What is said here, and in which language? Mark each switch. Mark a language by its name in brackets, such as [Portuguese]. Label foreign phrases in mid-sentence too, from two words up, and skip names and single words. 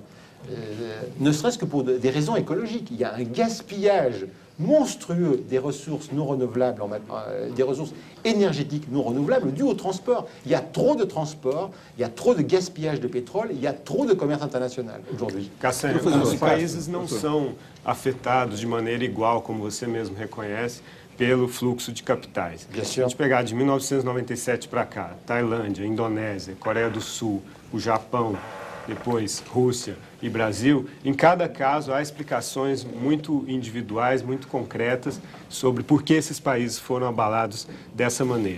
[French] Ne serait-ce que pour des raisons écologiques. Il y a un gaspillage monstrueux des ressources non renouvelables, des ressources énergétiques non renouvelables dues au transport. Il y a trop de transport, il y a trop de gaspillage de pétrole, il y a trop de commerce international aujourd'hui. [Portuguese] Cassandra, os países não são afetados de maneira igual, como você mesmo reconhece, pelo fluxo de capitais. Se a gente pegar de 1997 para cá, Tailândia, Indonésia, Coreia do Sul, o Japão, depois Rússia e Brasil, em cada caso há explicações muito individuais, muito concretas sobre por que esses países foram abalados dessa maneira.